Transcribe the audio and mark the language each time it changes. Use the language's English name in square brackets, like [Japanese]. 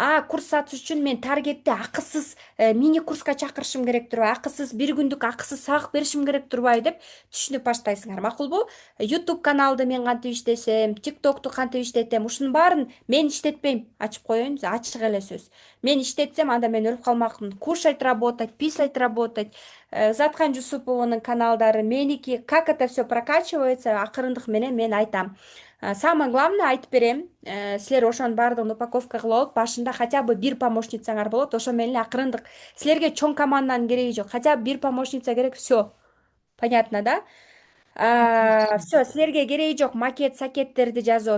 [Kyrgyz] Курс сатыш үчүн мен таргетти акысыз мини курска чакырышым керек турбайбы, акысыз 1 күндүк акысыз сабак беришим керек турбайбы деп түшүнүп баштайсыңар, макулбу? YouTube каналды мен кантип иштесем, TikToкту кантип иштетем, ушунун баарын мен иштетпейм, ачып коеюн, ачык эле сөз. Мен иштетсем, анда мен өлүп калмакмын. [Russian] Кушать работать, писать работать. Заткан Жусупованын каналдары, меники, как это все прокачивается, [Kyrgyz] акырындык менен мен айтам. Самое главное айтып берем, силер ошонун баардыгын упаковка кылып алып, башында [Russian] хотя бы [Kyrgyz] 1 помощницаңар болот, ошо менен эле акырындык. Силерге чоң команданын кереги жок, [Russian] хотя бы [Kyrgyz] 1 помощница керек, все. [Russian] Понятно, да? Все, [Kyrgyz] силерге кереги жок макет, сакеттерди жазуу.